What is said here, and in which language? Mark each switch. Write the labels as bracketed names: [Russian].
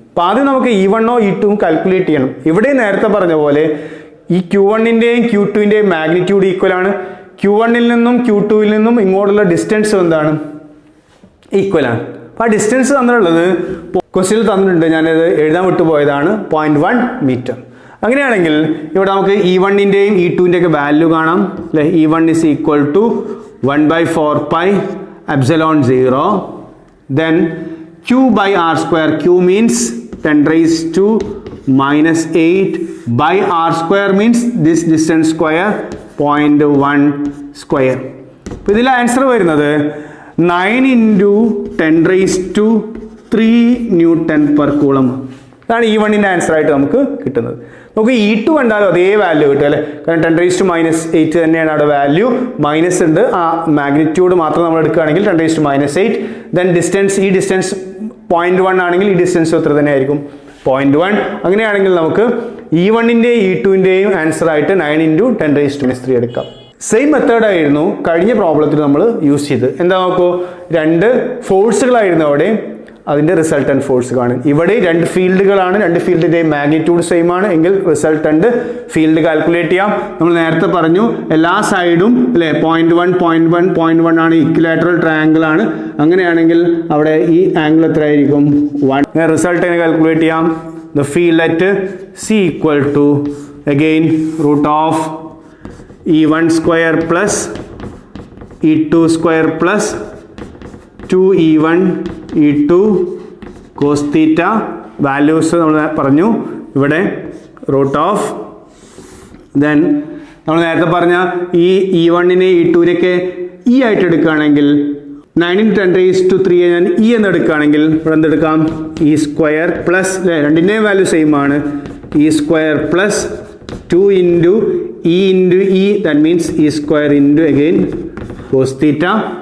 [Malayalam] അപ്പോൾ ആദ്യം നമുക്ക് E1 E2 കാൽക്കുലേറ്റ് ചെയ്യണം. ഇവിടെ നേരത്തെ പറഞ്ഞ പോലെ ഈ Q1ന്റെയും Q2ന്റെയും മാഗ്നിറ്റ്യൂഡ് ഈക്വൽ ആണ്. Q1ൽ നിന്നും Q2ൽ നിന്നും ഇങ്ങോട്ടുള്ള ഡിസ്റ്റൻസ് എന്താണ്, ഈക്വൽ ആണ്. അപ്പോൾ ആ ഡിസ്റ്റൻസ് തന്നിട്ടുള്ളത് ക്വസ്റ്റ്യനിൽ തന്നിട്ടുണ്ട്, ഞാനത് എഴുതാൻ വിട്ടുപോയതാണ്, 0.1 മീറ്റർ. അങ്ങനെയാണെങ്കിൽ ഇവിടെ നമുക്ക് E1ന്റെയും E2ന്റെയും ഒക്കെ വാല്യൂ കാണാം അല്ലേ. [English] E1 is equal to 1/4πε0. then Q/r², Q means 10⁻⁻8 by r² means this distance square 0.1 square. [Malayalam] അപ്പോൾ ഇതിൽ ആൻസർ വരുന്നത് 9 × 10⁻³ ന്യൂട്ടൺ പെർ കൂളം. അതാണ് E1ന്റെ ആൻസർ ആയിട്ട് നമുക്ക് കിട്ടുന്നത്. നമുക്ക് E2 കണ്ടാലും അതേ വാല്യൂ കിട്ടും അല്ലേ, കാരണം 10⁻⁻8 തന്നെയാണ് അവിടെ വാല്യൂ, മൈനസ് ഉണ്ട്, ആ മാഗ്നിറ്റ്യൂഡ് മാത്രം നമ്മൾ എടുക്കുകയാണെങ്കിൽ 10⁻⁸. ദെൻ ഡിസ്റ്റൻസ്, ഈ ഡിസ്റ്റൻസ് 0.1 ആണെങ്കിൽ ഈ ഡിസ്റ്റൻസ് എത്ര തന്നെ ആയിരിക്കും, 0.1. അങ്ങനെയാണെങ്കിൽ നമുക്ക് E1ൻ്റെയും E2ൻ്റെയും ആൻസർ ആയിട്ട് 9 × 10⁻³ എടുക്കാം. സെയിം മെത്തേഡായിരുന്നു കഴിഞ്ഞ പ്രോബ്ലത്തിൽ നമ്മൾ യൂസ് ചെയ്ത്. എന്താ നോക്കൂ, രണ്ട് ഫോഴ്സുകളായിരുന്നു അവിടെ, അതിൻ്റെ റിസൾട്ടൻറ്റ് ഫോഴ്സ് കാണും. ഇവിടെ രണ്ട് ഫീൽഡുകളാണ്, രണ്ട് ഫീൽഡിൻ്റെയും മാഗ്നിറ്റ്യൂഡ് സെയിം ആണ് എങ്കിൽ റിസൾട്ടൻറ്റ് ഫീൽഡ് കാൽക്കുലേറ്റ് ചെയ്യാം. നമ്മൾ നേരത്തെ പറഞ്ഞു എല്ലാ സൈഡും അല്ലേ 0.1 0.1 0.1 ആണ്, ഇക്വിലാറ്ററൽ ട്രയാങ്കിൾ ആണ്. അങ്ങനെയാണെങ്കിൽ അവിടെ ഈ ആംഗിൾ എത്ര ആയിരിക്കും, 1. റിസൾട്ട് എങ്ങനെ കാൽക്കുലേറ്റ് ചെയ്യാം, [English] The field at C equal to again √of E1 square plus E2 square plus 2E1 E2 cos theta. [Malayalam] Values നമ്മൾ പറഞ്ഞു ഇവിടെ √of, ദെൻ നമ്മൾ നേരത്തെ പറഞ്ഞ ഈ E1നെ E2നെയൊക്കെ E ആയിട്ട് എടുക്കുകയാണെങ്കിൽ 9 × 10⁻³ ഞാൻ E എന്ന് എടുക്കുകയാണെങ്കിൽ ഇവിടെ എന്തെടുക്കാം, E സ്ക്വയർ പ്ലസ്, രണ്ടിൻ്റെയും വാല്യൂ സെയിം ആണ്, E square plus 2 × E × E, [English] that means E square into again cos theta.